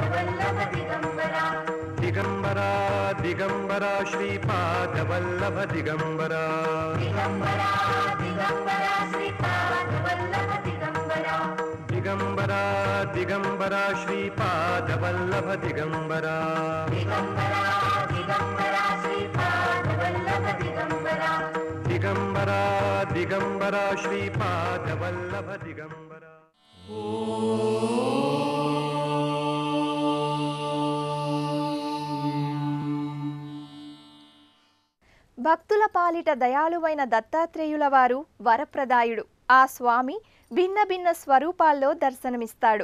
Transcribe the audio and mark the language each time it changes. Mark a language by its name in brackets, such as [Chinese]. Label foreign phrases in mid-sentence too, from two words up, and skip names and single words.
[Sanskrit] वल्लभ दिगंबरा दिगंबरा दिगंबरा श्रीपाद वल्लभ दिगंबरा दिगंबरा दिगंबरा श्रीपाद वल्लभ दिगंबरा दिगंबरा दिगंबरा श्रीपाद वल्लभ दिगंबरा दिगंबरा दिगंबरा श्रीपाद वल्लभ दिगंबरा दिगंबरा दिगंबरा श्रीपाद वल्लभ दिगंबरा. [Telugu] భక్తుల పాలిట దయాళువైన దత్తాత్రేయుల వారు వరప్రదాయుడు. ఆ స్వామి భిన్న భిన్న స్వరూపాల్లో దర్శనమిస్తాడు.